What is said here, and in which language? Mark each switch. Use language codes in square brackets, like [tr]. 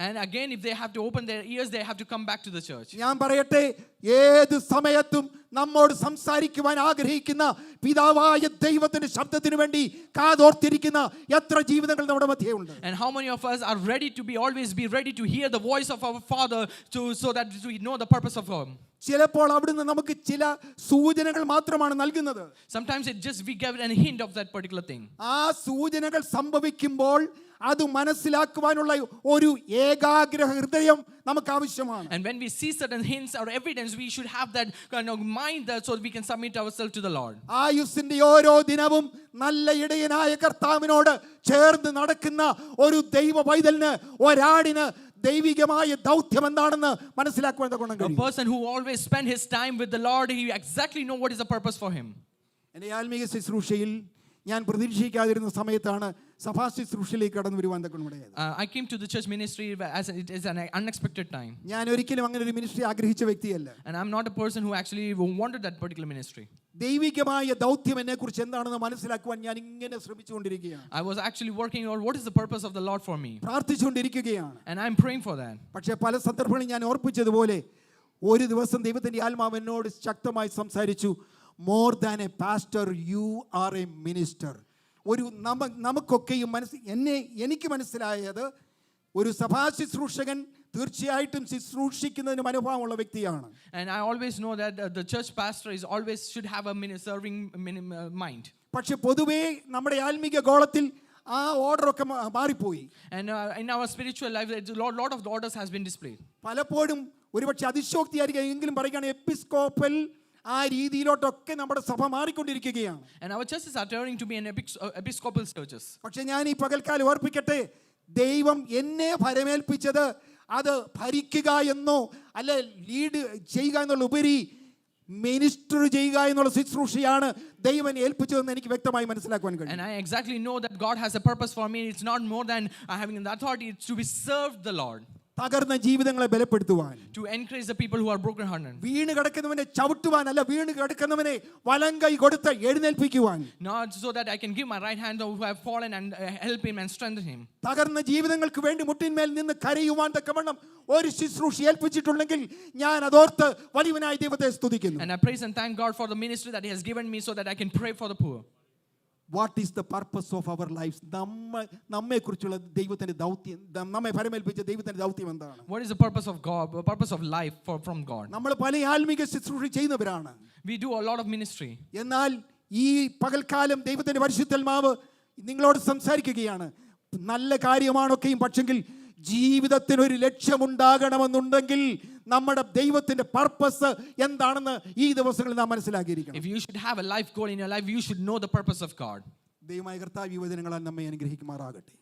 [en] And again if they have to open their ears, they have to come back to the church. [ml] ഞാൻ പറയട്ടെ, ഏത് സമയത്തും നമ്മോട് സംസാരിക്കുവാൻ ആഗ്രഹിക്കുന്ന പിതാവായ ദൈവത്തിന്റെ ശബ്ദത്തിന് വേണ്ടി വേണ്ടി കാതോർത്തിരിക്കുന്ന എത്ര ജീവിതങ്ങൾ നമ്മുടെ മധ്യേ ഉണ്ട്. [en] And how many of us are ready to always be ready to hear the voice of our Father so that we know the purpose of Him. [ml] ചിലപ്പോൾ അവിടുന്ന് നമുക്ക് ചില സൂചനകൾ മാത്രമാണ് നൽകുന്നത്. [en] Sometimes we give a hint of that particular thing. [ml] ആ സൂചനകൾ സംഭവിക്കുമ്പോൾ അത് മനസ്സിലാക്കുവാനുള്ള ഒരു ഏകാഗ്ര ഹൃദയം നമുക്ക് ആവശ്യമാണ്. [en] And when we see certain hints or evidence, we should have that kind of mind that so that we can submit ourselves to the Lord. [ml] ആയുസ്സിന്റെ ഓരോ ദിനവും നല്ല ഇടയനായ കർത്താവിനോട് ചേർന്ന് നടക്കുന്ന ഒരു ദൈവ പൈതലിന്, ഒരാടിന് ദൈവികമായ ദൗത്യം എന്താണെന്ന് മനസ്സിലാക്കുവാൻ തക്കവണ്ണം [en] A [ml] കഴിയും. [en] person who always spend his time with the Lord, he exactly know what is the purpose for him. [ml] എൻ്റെ ആത്മീയ ശുശ്രൂഷയിൽ ഞാൻ പ്രതീക്ഷിക്കാതിരുന്ന സമയത്താണ് സഭാ ശുശ്രൂഷയിലേക്ക് കടന്നു വരുവാൻ തക്കവണ്ണം. [en] I came to the church ministry as it is an unexpected time. [ml] ഞാൻ ഒരിക്കലും അങ്ങനെ ഒരു മിനിസ്ട്രി ആഗ്രഹിച്ച വ്യക്തിയല്ല. [en] And I'm not a person who actually wanted that particular ministry. [ml] ദൈവികമായ ദൗത്യം എന്നെ കുറിച്ച് എന്താണെന്ന് മനസ്സിലാക്കുവാൻ ഞാൻ ഇങ്ങനെ ശ്രമിച്ചുകൊണ്ടിരിക്കുകയാണ്. [en] I was actually working on what is the purpose of the Lord for me. [ml] പ്രാർത്ഥിച്ചുകൊണ്ടിരിക്കുകയാണ്. [en] And I'm praying for that. [ml] പക്ഷേ പല സന്ദർഭങ്ങളിൽ ഞാൻ ഓർപ്പിച്ചതുപോലെ ഒരു ദിവസം ദൈവത്തിൻ്റെ ആത്മാവ് എന്നോട് ശക്തമായി സംസാരിച്ചു. [en] More than a pastor you are a minister. [ml] ഒരു നമുക്കൊക്കെയും എനിക്ക് മനസ്സിലായത് ഒരു സഭാ ശുശ്രൂഷകൻ തീർച്ചയായിട്ടും ശുശ്രൂഷിക്കുന്നതിന് മനോഭാവമുള്ള വ്യക്തിയാണ്. [en] And I always know that the church pastor is always should have a serving mind. [ml] പക്ഷെ പൊതുവേ നമ്മുടെ ആത്മീക ഗോളത്തിൽ ആ ഓർഡറൊക്കെ മാറിപ്പോയി. [en] And in our spiritual life, a lot of the orders has been displayed. [ml] പലപ്പോഴും ഒരുപക്ഷെ അതിശോക്തിയായിരിക്കും എങ്കിലും പറയുകയാണ് എപ്പിസ്കോപ്പൽ ആ രീതിയിലോട്ടൊക്കെ നമ്മുടെ സഭ മാറിക്കൊണ്ടിരിക്കുകയാണ്. [en] And our churches are turning to be an episcopal churches. [ml] പക്ഷെ ഞാൻ ഈ പകൽക്കാലം ഓർപ്പിക്കട്ടെ, ദൈവം എന്നെ ഭരമേൽപ്പിച്ചത് അത് ഭരിക്കുക എന്നോ അല്ല ലീഡ് ചെയ്യുക എന്നുള്ള ഉപരി മിനിസ്റ്റർ ചെയ്യുക എന്നുള്ള ശുശ്രൂഷയാണ് ദൈവം ഏൽപ്പിച്ചതെന്ന് എനിക്ക് വ്യക്തമായി മനസ്സിലാക്കുവാൻ കഴിയും. [en] And I exactly know that God has a purpose for me. It's not more than having the authority, it's to be served the Lord. [ml] തകർന്ന ജീവിതങ്ങളെ ബലപ്പെടുത്തുവാൻ, [en] to encourage the people who are broken hearted. [ml] വീണ് കിടക്കുന്നവനെ ചവിട്ടുവാൻ അല്ല, വീണ് കിടക്കുന്നവനെ വലങ്കൈ കൊടുത്ത് എഴുന്നേൽപ്പിക്കുവാൻ. [en] Not so that I can give my right hand who have fallen and help him and strengthen him. [ml] തകർന്ന ജീവിതങ്ങൾക്ക് വേണ്ടി മുട്ടിന്മേൽ നിന്ന് കരയുവാൻ തക്കവണ്ണം ഒരു ശുശ്രൂഷ ഏൽപ്പിച്ചിട്ടുണ്ടെങ്കിൽ ഞാൻ അതോർത്ത് വലിയവനായ ദൈവത്തെ സ്തുതിക്കുന്നു. [en] And I praise and thank God for the ministry that He has given me so that I can pray for the poor. What is the purpose of our lives? [ml] നമ്മെക്കുറിച്ചുള്ള ദൈവത്തിന്റെ ദൗത്യം, നമ്മെ ഭരമേൽപ്പിച്ച ദൈവത്തിന്റെ ദൗത്യം എന്താണ്? [en] What is the purpose of God, the purpose of life from God? [ml] നമ്മൾ പല ആത്മീക ശുശ്രൂഷ ചെയ്യുന്നവരാണ്. [en] We do a lot of ministry. [ml] എന്നാൽ ഈ പകൽക്കാലം ദൈവത്തിന്റെ പരിശുദ്ധാത്മാവ് നിങ്ങളോട് സംസാരിക്കുകയാണ്. നല്ല കാര്യമാണൊക്കെയും, പക്ഷെങ്കിൽ ജീവിതത്തിന് ഒരു ലക്ഷ്യമുണ്ടാകണമെന്നുണ്ടെങ്കിൽ നമ്മുടെ ദൈവത്തിന്റെ പർപ്പസ് എന്താണെന്ന് ഈ ദിവസങ്ങളിൽ നാം മനസ്സിലാക്കിയിരിക്കണം. [en] If you should have a life goal in your life, you should know the purpose of God. [ml] ദൈവമായ കർത്താവ് ഈ വചനങ്ങളാൽ നമ്മെ അനുഗ്രഹിക്കുമാറാകട്ടെ.